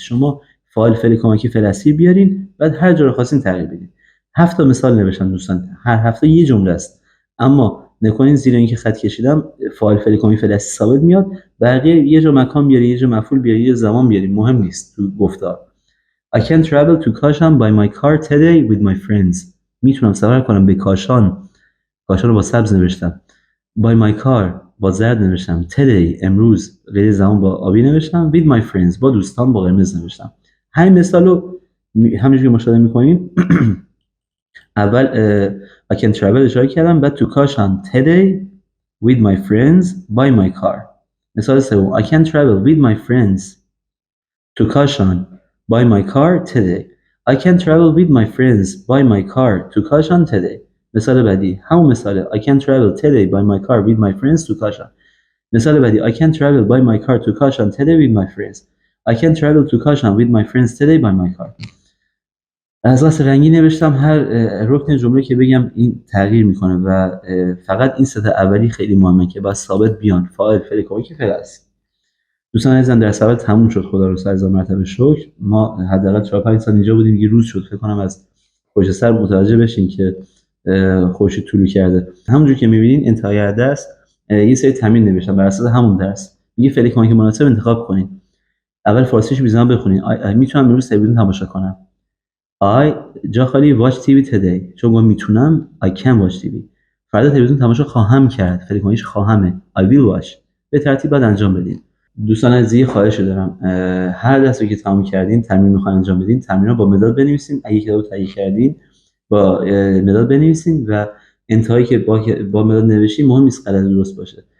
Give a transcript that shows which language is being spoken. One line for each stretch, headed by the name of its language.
Persian: شما فاعل، فعل کمکی، فعل اصلی بیارین، بعد هر جا رو خواستین تغییر بدین. 7 تا مثال نوشتم دوستان، هر هفته یه جمله است، اما نکنین زیر اینکه خط کشیدم فاعل، فعل کمکی، فعل اصلی ثابت میاد، بقیه یه جا مکان بیاری، یه جا مفعول بیاری، یه جا زمان بیاری، مهم نیست تو گفتار.
English: I can travel to Kashan by my car today with my friends.
Persian: میتونم سفر کنم به کاشان رو با سبز نوشتم.
English: by my car
Persian: با زرد نوشتم. today امروز غیر زمان با آبی نوشتم.
English: with my friends
Persian: با دوستان با قرمز نوشتم. همین مثالو همینجوری مشاهده می‌کنید.
English: اول I can travel
Persian: اشاره کردم، بعد
English: to Kashan today with my friends by my car.
Persian: مثال سوم
English: I can travel with my friends to Kashan by my car today. I can travel with my friends by my car to Kashan today.
Persian: مثال بعدی همون مثاله
English: I can travel today by my car with my friends to Kashan.
Persian: مثال بعدی
English: I can travel by my car to Kashan today with my friends. I can travel to Kashan with my friends today by my car.
Persian: از لحاظ رنگی نوشتم، هر رکن جمله که بگم این تغییر میکنه و فقط این سه تا اولی خیلی مهمه که باید ثابت بیان، فاعل، فعل کمکی، فعل اصلی. دوستان عزیزم درس اول تموم شد، خدا رو 1000 مرتبه شکر. ما حداقل 4-5 سال اینجا بودیم، یه روز شد فکر کنم از پشت سر متوجه بشین که خورشید طلوع کرده. همونجوری که می‌بینین انتهای درس یه سری تمرین نوشتم بر اساس همون درس. میگه فعل کمکی مناسب انتخاب کنین. اول فارسیش بیزنم بخونین. میتونم امروز تلویزیون تماشا کنم.
English: I
Persian: جا خالی
English: watch TV today.
Persian: چون من میتونم
English: I can watch TV.
Persian: فردا تلویزیون تماشا خواهم کرد. فعل کمکیش خواهمه.
English: I will watch.
Persian: به ترتیب بعد انجام بدین. دوستان عزیز خواهش دارم هر درسی که تمام کردین تمرین میخواین انجام بدین، تمرین‌ها با مداد بنویسین. اگه کتابو تهیه کردین با مداد بنویسین و انتهایی که با مداد نوشتین مهم نیست غلط درست باشه.